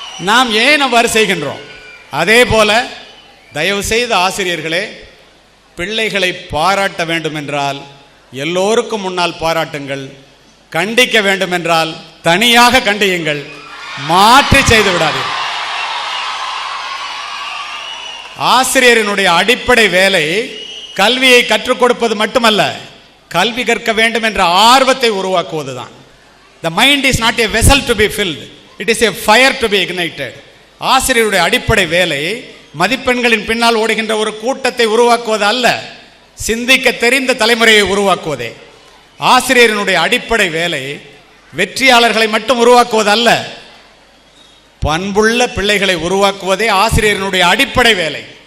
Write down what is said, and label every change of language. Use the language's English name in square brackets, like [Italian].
[Tamil] நாம் ஏன் அவ்வாறு செய்கின்றோம்? அதே போல தயவு செய்த ஆசிரியர்களே, பிள்ளைகளை பாராட்ட வேண்டும் என்றால் எல்லோருக்கும் முன்னால் பாராட்டுங்கள், கண்டிக்க வேண்டும் என்றால் தனியாக கண்டியுங்கள், மாற்றி செய்து விடாதீர்கள். ஆசிரியரினுடைய அடிப்படை வேலை கல்வியை கற்றுக் கொடுப்பது மட்டுமல்ல, கல்வி கற்க வேண்டும் என்ற ஆர்வத்தை உருவாக்குவதுதான். [English] The mind is not a vessel to be filled, it is a fire to be ignited. [Tamil] ஆசிரியருடைய அடிப்படை வேலை மதிப்பெண்களின் பின்னால் ஓடுகின்ற ஒரு கூட்டத்தை உருவாக்குவது அல்ல, சிந்திக்க தெரிந்த தலைமுறையை உருவாக்குவதே. ஆசிரியரினுடைய அடிப்படை வேலை வெற்றியாளர்களை மட்டும் உருவாக்குவது அல்ல, பண்புள்ள பிள்ளைகளை உருவாக்குவதே ஆசிரியரினுடைய அடிப்படை வேலை.